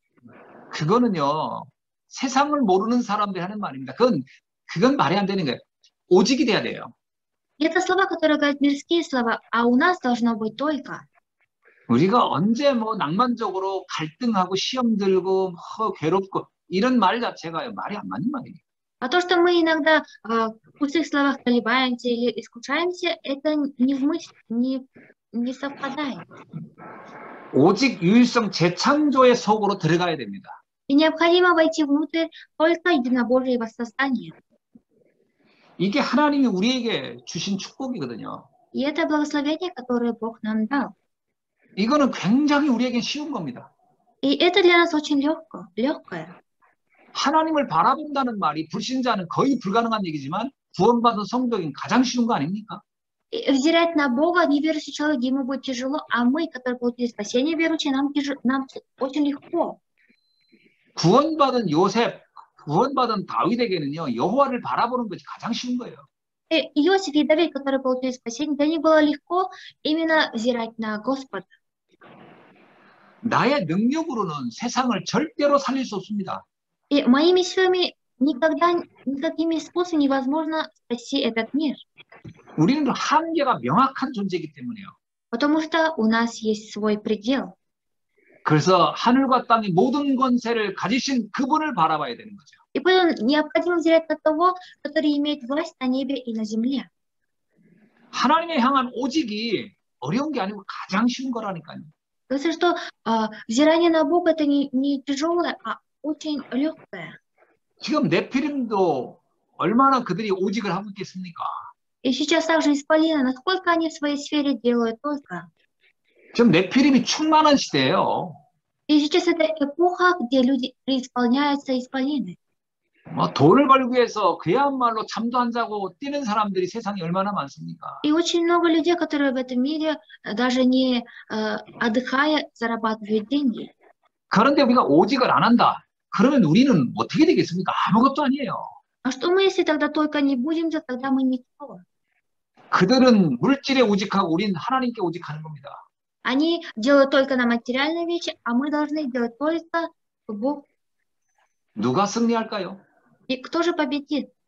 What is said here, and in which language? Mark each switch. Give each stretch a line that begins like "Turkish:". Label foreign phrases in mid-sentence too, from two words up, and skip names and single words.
Korean: 그거는요, 세상을 모르는 사람들이 하는 말입니다. 그건 말이 안 되는 거예요. 오직이 돼야 돼요.
Russian: И это слова, которые говорят мирские слова, а у нас должно быть только.
Korean: 우리가 언제 뭐 낭만적으로 갈등하고 시험 들고 괴롭고 이런 말 자체가 말이 안 맞는 말이에요.
Russian: А то, что мы иногда в пустых словах колебаемся или искушаемся, это не в мысли, не совпадает.
Korean: 오직 유일성 재창조의 속으로 들어가야 됩니다.
Russian: И необходимо войти внутрь только единобожьего создания.
Korean: 이게 하나님이 우리에게 주신 축복이거든요.
Russian: И это благословение, которое Бог нам дал.
Korean: 이거는 굉장히 우리에겐 쉬운 겁니다.
Russian: И это для нас очень легкое.
Korean: 하나님을 바라본다는 말이 불신자는 거의 불가능한 얘기지만 구원받은 성도에겐 가장 쉬운 거 아닙니까?
Russian: И взирать на Бога, неверующий человек, ему будет тяжело, а мы, которые получили спасение верующие, нам очень легко.
Korean: 구원받은 요셉, 구원받은 다윗에게는요, 여호와를 바라보는 것이 가장 쉬운 거예요.
Russian: И Иосиф и Давид, которые получили спасение, для них было легко именно взирать на Господа.
Korean: 나의 능력으로는 세상을 절대로 살릴 수 없습니다.
Russian: И моими силами никакими способами невозможно спасти этот мир.
Korean: 우리는 한계가 명확한 존재이기 때문에요.
Russian: Потому что у нас есть свой предел.
Korean: 그래서 하늘과 땅의 모든 권세를 가지신 그분을 바라봐야 되는 거죠.
Russian: И поэтому необходимо взирать на того, который имеет власть на небе и на земле.
Korean: 하나님에 향한 오직이 어려운 게 아니고 가장 쉬운 거라니까요.
Russian: Кажется, что взирание на Бога это не тяжелое, а очень легкое.
Korean: 지금 네피림도 얼마나 그들이 오직을 하고 있겠습니까?
Russian: И сейчас также исполины, насколько они в своей сфере делают только.
Korean: 지금 네피림이 충만한 시대예요.
Russian: И сейчас это эпоха, где люди преисполняются исполины.
Korean: 뭐 돈을 벌기 위해서 그야말로 잠도 안 자고 뛰는 사람들이 세상에 얼마나 많습니까?
Russian: И очень много людей, которые в этом мире даже не отдыхая зарабатывают деньги.
Korean: 그런데 우리가 오직을 안 한다. 그러면 우리는 어떻게 되겠습니까? 아무것도 아니에요.
Russian: А что мы, если тогда только не будем делать, тогда мы никто.
Korean: 그들은 물질에 오직하고 우리는 하나님께 오직하는 겁니다.
Russian: Они делают только на материальные вещи, а мы должны делать только Бог.
Korean: 누가 승리할까요?
Russian: И кто же победит?